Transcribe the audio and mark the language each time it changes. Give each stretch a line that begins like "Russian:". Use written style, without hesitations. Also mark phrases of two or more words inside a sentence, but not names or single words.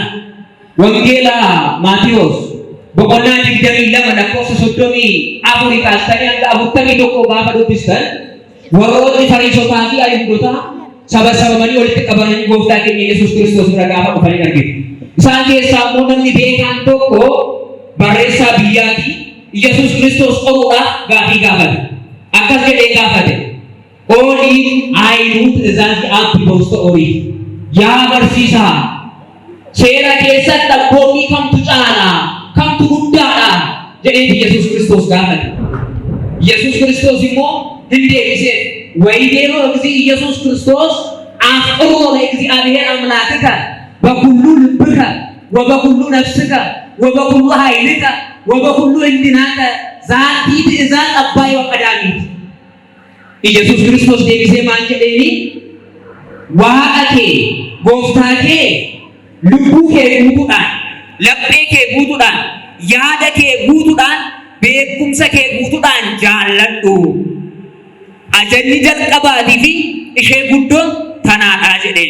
Oromo: Wangeela Maatiyos boqonnaa 22 lakkoofsa 34 kaastanii hanga 41 gaafa dubbistan warroonni Fariisotaa fi Ayihudootaa sabamanii walitti qabamanii gooftaa keenya Yesuus Kiristoos bira gaafa dhufanii argitu. Isaan keessaa immoo namni beekaan tokko barreessaa biyyaatii Yesuus Kiristoos qoruudhaaf gaafii gaafate. Akkas jedhee gaafate. Oolii aayinuu
Geez: ትእዛዝ አብቢ በውስተ ኦሪት
Oromo: yaa barsiisaa seera keessatti abboonni kamtu caalaa kamtu guddaadha jedhee Yesuus Kiristoos gaafate. Yesuus Kiristoos immoo hin deebisee
Geez: ወይቤሎ እግዚእ ኢየሱስ ክርስቶስ አፍቅሮ ለእግዚአብሔር አምላክከ በኩሉ ልብከ ወበኩሉ ነፍስከ ወበኩሉ ኃይልከ ወበኩሉ እንድናከ ዛቲ ትእዛዝ አባይ ወቀዳሚት። ኢየሱስ ክርስቶስ
Oromo: deebisee maal jedheeni waaqa kee gooftaa kee lubbuu kee guutuudhaan laphee kee guutuudhaan yaada kee guutuudhaan beekumsa kee guutuudhaan jaalladhu. Ajajni jalqabaatii fi ishee guddoon tanaadhaa jedheen.